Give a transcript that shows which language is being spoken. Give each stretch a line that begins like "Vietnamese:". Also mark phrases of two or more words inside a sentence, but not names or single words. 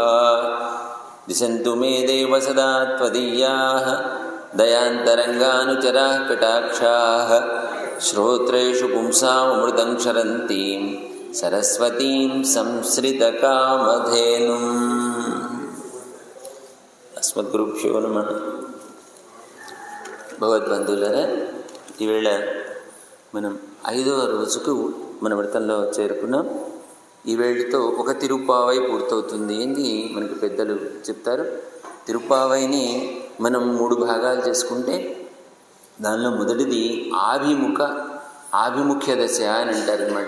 Sanskrit: दिशन्तु मे देव सदा त्वदीयाः दयान्तरङ्गानुचराः कटाक्षाः। श्रोत्रेषु पुंसामृतं क्षरन्तीं सरस्वतीं संश्रितकामधेनुम्। अस्मद्गुरुभ्यो नमः।
Telugu: భగవద్బంధువులారా, ఈవేళ మనం 5వ రోజుకు మన వ్రతంలో చేరుకున్నాం. ఈ వేళతో ఒక తిరుప్పావై పూర్తవుతుంది అని మనకి పెద్దలు చెప్తారు. తిరుప్పావైని మనం 3 భాగాలు చేసుకుంటే దానిలో మొదటిది ఆభిముఖ్య దశ అని అంటారనమాట.